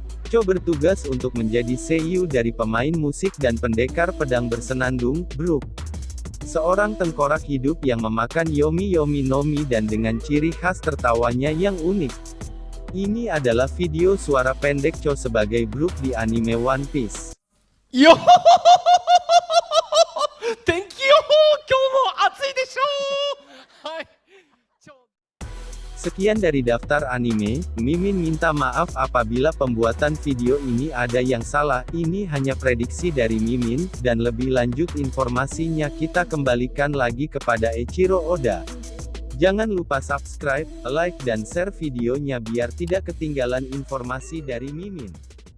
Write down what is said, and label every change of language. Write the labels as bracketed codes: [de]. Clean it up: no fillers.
[id] Cho bertugas untuk menjadi seiyuu dari pemain musik dan pendekar pedang bersenandung, Brook. Seorang tengkorak hidup yang memakan Yomi Nomi dan dengan ciri khas tertawanya yang unik. Ini adalah video suara pendek Cho sebagai Brook di anime One Piece. [ja] よほほほほほほ、天気予報、今日も暑いでしょう。はい。 [id] Sekian dari daftar anime. Mimin minta maaf apabila pembuatan video ini ada yang salah. Ini hanya prediksi dari Mimin, dan lebih lanjut informasinya kita kembalikan lagi kepada Eiichiro Oda. Jangan lupa subscribe, like dan share videonya biar tidak ketinggalan informasi dari Mimin.